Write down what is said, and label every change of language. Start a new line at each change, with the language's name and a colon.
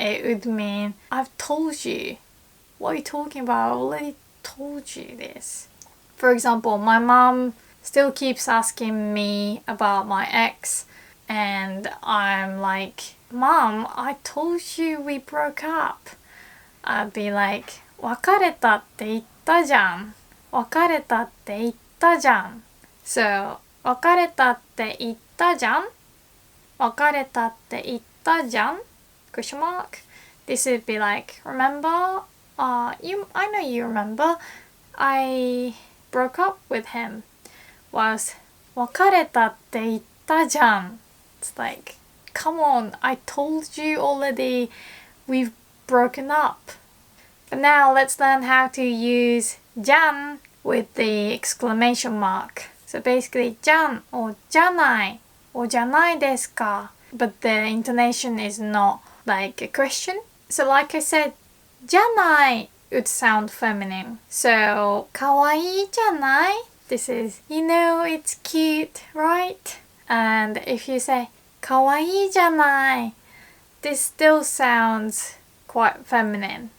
English: It would mean, I've told you. What are you talking about? I already told you this. For example, my mom still keeps asking me about my ex, and I'm like, Mom, I told you we broke up. I'd be like,
Japanese: 別れたって言ったじゃん。別れたって言ったじゃん。So, 別れたって言ったじゃん。別れたって言ったじゃん
English: question mark. This would be like, remember? I know you remember. I broke up with him.
Japanese: Was 別れたって言ったじゃん.
English: It's like, come on, I told you already we've broken up. But now let's learn how to use じゃん with the exclamation mark. So basically じゃん or じゃないor じゃないですか. But the intonation is not like a question. So like I said, じゃない would sound feminine. So
Japanese: かわいいじゃない
English: This is, you know, it's cute, right? And if you say
Japanese: かわいいじゃない
English: this still sounds quite feminine.